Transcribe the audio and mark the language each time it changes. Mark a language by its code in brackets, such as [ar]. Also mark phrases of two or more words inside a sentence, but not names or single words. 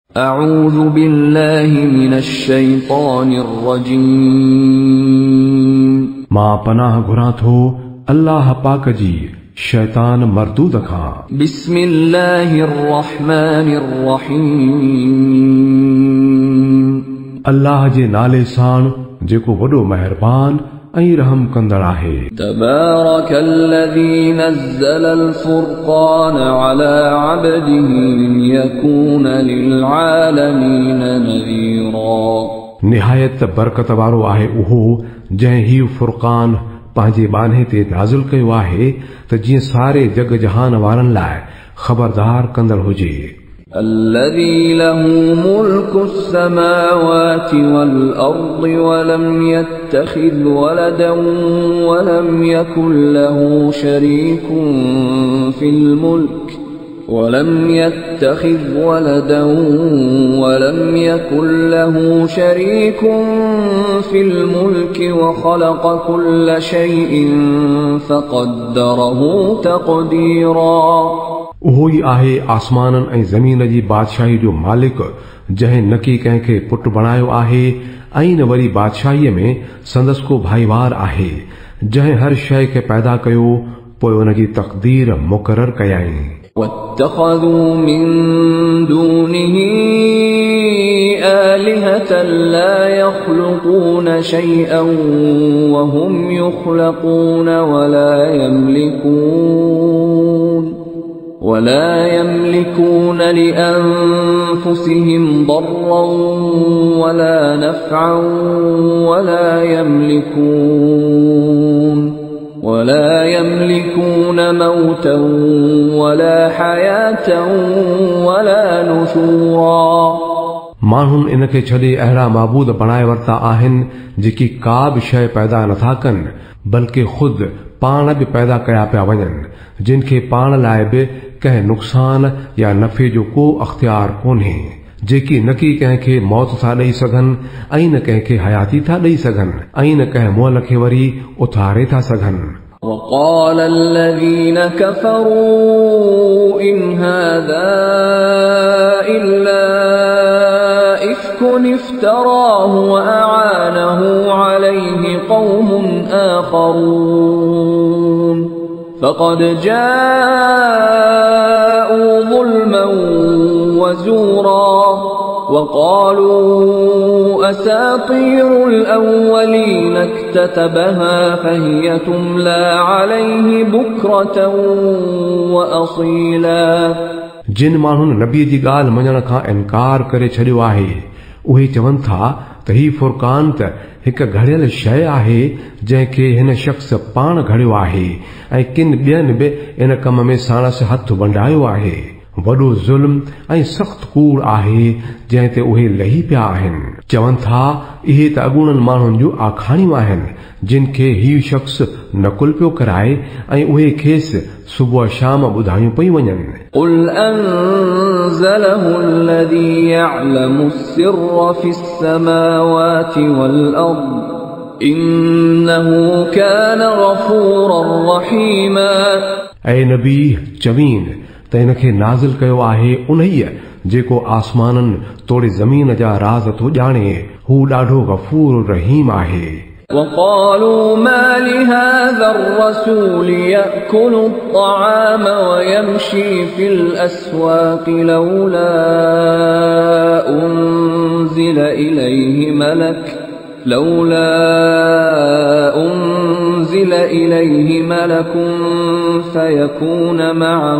[ar] أعوذ بالله من الشيطان الرجيم [sd] मां पनाह घुरां थो अल्लाह पाक जी शैतान मरदूद खां। [ar] بسم الله الرحمن الرحيم [sd] अल्लाह जे नाले साण जेको वॾो मेहरबान ऐं रहम कंदड़ आहे। [ar] تبارك الذي نزل الفرقان على عبده ليكون للعالمين نذيرا [sd] निहायत बरकत वारो आहे उहो जंहिं ही फुरक़ान पंहिंजे बाने ते नाज़िल कयो आहे त जीअं सारे जग जहान वारनि लाइ ख़बरदार कंदड़ हुजे। [ar] الذي له ملك السماوات والأرض ولم يتخذ ولدا ولم يكن له شريك في الملك وخلق كل شيء فقدره تقديرا [sd] उहो ई आहे आसमाननि ऐं ज़मीन जी बादशाही जो मालिक जंहिं न की कंहिंखे पुट बणायो आहे ऐं न वरी बादशाहीअ में संदसि को भाईवार आहे जंहिं हर शइ खे पैदा कयो पोइ उन जी तक़दीर मुक़रर कयाई। [ar] واتخذوا من دونه آلهة لا يخلقون شيئا وهم يخلقون ولا يملكون لأنفسهم ضرا ولا نفعا ولا يملكون موتا ولا حياة ولا نشورا [sd] माण्हुनि इन खे छॾे अहिड़ा माबूद बणाए वरिता आहिनि जेकी का बि शइ पैदा नथा कनि बल्कि खुद पाण बि पैदा कया पिया वञनि जिन खे पाण लाइ बि कंहिं नुक़सान या नफ़े जो को अख़्तियार कोन्हे जेकी न की कंहिंखे मौत था ॾेई सघनि ऐं न कंहिंखे हयाती था ॾेई सघनि ऐं न कंहिं मुअल खे वरी उथारे था सघनि। [ar] وقال الذين كفروا إن هذا إلا إفك افتراه وأعانه عليه قوم آخرون فقد جاءوا ظلما وزورا وقالوا أساطير الأولين اكتتبها فهي تملى عليه بكرة وأصيلا [sd] जिन माण्हुनि नबीअ जी ॻाल्हि मञण खां इनकार करे छॾियो आहे उहे चवनि था त ही फुरक़ान त हिकु घड़ियल शइ आहे जंहिंखे हिन शख़्स पाण घड़ियो आहे ऐं किन ॿियनि बि इन कम में साणसि हथ बंडायो आहे। वॾो ज़ुल्म ऐं सख़्त कूड़ आहे जंहिं ते उहे लही पिया आहिनि। चवनि था इहे त अॻूणनि माण्हुनि जूं आखाणियूं आहिनि जिन खे हीउ शख़्स नकुल पियो कराए ऐं उहे खेसि सुबुह शाम ॿुधायूं पई वञनि। [ar] قل أنزله الذي يعلم السر في السماوات والأرض إنه كان غفورا رحيما [sd] ऐं नबी चवीन त इन खे नाज़िल कयो आहे उन्हीअ जेको आसमाननि तोड़े ज़मीन जा राज़ थो ॼाणे हू ॾाढो गफ़ूर रहीम आहे। [ar] وقالوا ما لهذا الرسول يأكل الطعام ويمشي في الأسواق لولا أنزل إليه ملك فيكون معه